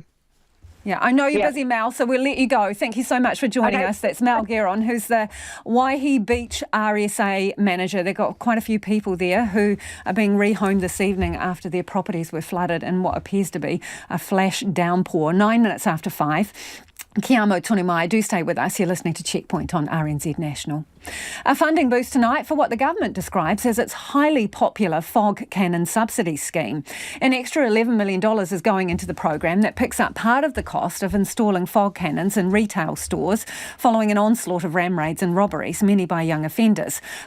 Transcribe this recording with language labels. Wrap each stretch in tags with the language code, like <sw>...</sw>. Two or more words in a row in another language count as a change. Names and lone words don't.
<en>yeah, I know you're busy, Mel, so we'll let you go. Thank you so much for joining us. That's Mel Gueron, who's the Waihi Beach RSA manager. They've got quite a few people there who are being rehomed this evening after their properties were flooded in what appears to be a flash downpour. 9 minutes after 5.</en> <mi>Kia amo tonu mai.</mi> <en>Do stay with us. You're listening to Checkpoint on RNZ National. A funding boost tonight for what the government describes as its highly popular fog cannon subsidy scheme. An extra $11 million is going into the program that picks up part of the cost of installing fog cannons in retail stores following an onslaught of ram raids and robberies, many by young offenders.</en>